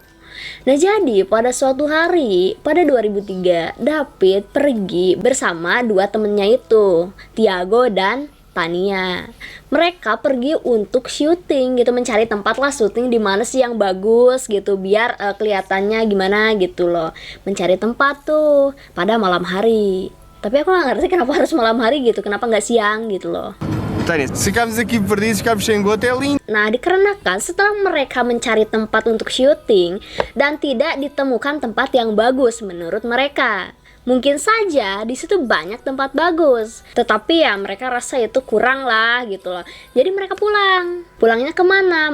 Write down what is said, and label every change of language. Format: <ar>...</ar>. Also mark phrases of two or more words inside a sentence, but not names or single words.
<id>Nah, jadi pada suatu hari pada 2003, David pergi bersama dua temennya itu, Tiago dan Tania. Mereka pergi untuk syuting gitu, mencari tempat lah syuting di mana sih yang bagus gitu, biar kelihatannya gimana gitu loh. Mencari tempat tuh pada malam hari. Tapi aku gak ngerti kenapa harus malam hari gitu, kenapa nggak siang gitu loh.</id> <pt>Tânia, se ficamos aqui perdidos, ficamos sem gota, é lindo.</pt> <id>Nah, dikarenakan setelah mereka mencari tempat untuk syuting dan tidak ditemukan tempat yang bagus menurut mereka. Mungkin saja di situ banyak tempat bagus, tetapi ya mereka rasa itu kurang lah gitu loh. Jadi mereka pulang. Pulangnya kemana?</id>